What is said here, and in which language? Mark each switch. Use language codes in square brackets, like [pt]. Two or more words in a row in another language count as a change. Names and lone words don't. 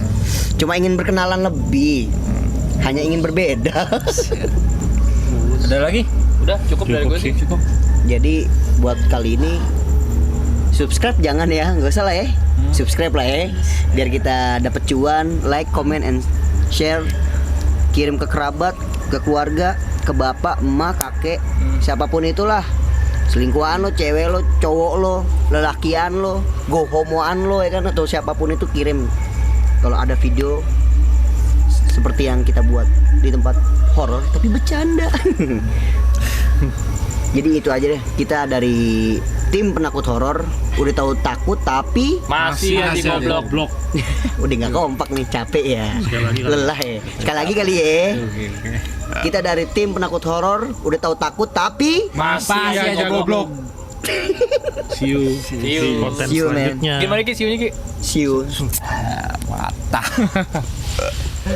[id] Cuma ingin berkenalan lebih. Hanya ingin berbeda. Ada lagi? Udah cukup dari gue sih. Cukup. Jadi buat kali ini subscribe jangan ya, nggak usah lah ya. Subscribe lah ya, biar kita dapat cuan. [en] Like, comment, and share. [id] Kirim ke kerabat, ke keluarga, ke bapak, emak, kakek, siapapun itulah. Selingkuhan lo, cewek lo, cowok lo, lelakian lo, go homoan lo ya kan, atau siapapun itu kirim. Kalau ada video seperti yang kita buat di tempat horor tapi bercanda. Jadi itu aja deh, kita dari tim penakut horor. Udah tahu takut tapi Masih aja goblok. Blok. udah nggak kompak nih, capek ya, Sekali lagi kali. lelah ya. Sekali lagi kali ya. Kita dari tim penakut horor, udah tahu takut tapi Masih aja goblok. [en] See you. See you. [id] Di konten [en] See you, man. [id] selanjutnya. Gimana Ki? [en] See you, [id] Ki? [en] see you. [id] Patah.